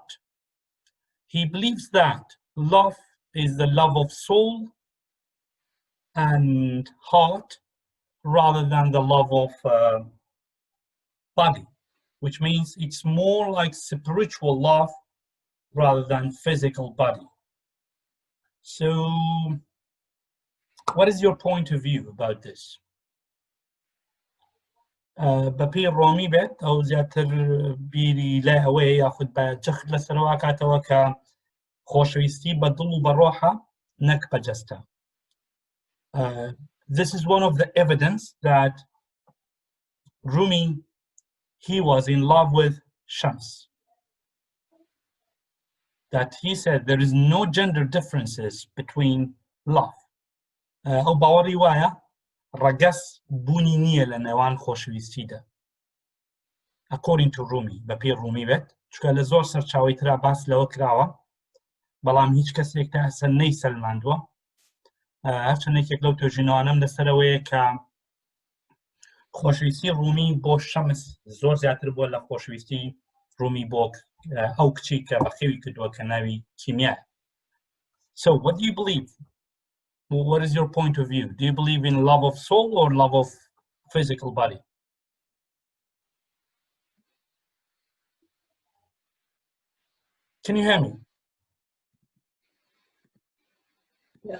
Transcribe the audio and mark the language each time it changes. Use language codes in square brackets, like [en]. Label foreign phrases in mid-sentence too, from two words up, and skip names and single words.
[en] He believes that love is the love of soul and heart rather than the love of body, which means it's more like spiritual love rather than physical body. So what is your point of view about this? [ckb] بەپێی ڕۆمی بێت ئەو زیاتر بیری لای ئەوەیە یاخود بە جەخت لەسەرەوە کاتەوە کە خۆشەویستی بە دڵ و بە ڕۆحە نەک بە جەستە. [en] This is one of the evidence that Rumi, he was in love with Shams. That he said there is no gender differences between love. [ckb] ئەو باوەڕی وایە ڕەگەس بوونی نییە لە نێوان خۆشەویستیدا. [en] According to Rumi, [ckb] بەپێی ڕومی بێت چونکە لە زۆر سەرچاوەی ترا باس لەوە کراوە بەڵام هیچ کەسێک تا ئەسەر نەیسەلماندووە. هەرچەندێکێک لەو توێژینەوانەم لەسەرەوەیە کە خۆشەویستی ڕومی بۆ شەمس زۆر زیاتر بووە لە خۆشەویستی ڕومی بۆ ئەو کچی کە بەخێوی کردووە کە ناوی کیمیایە. [en] So what do you believe? What is your point of view? Do you believe in love of soul or love of physical body? Can you hear me? Yeah.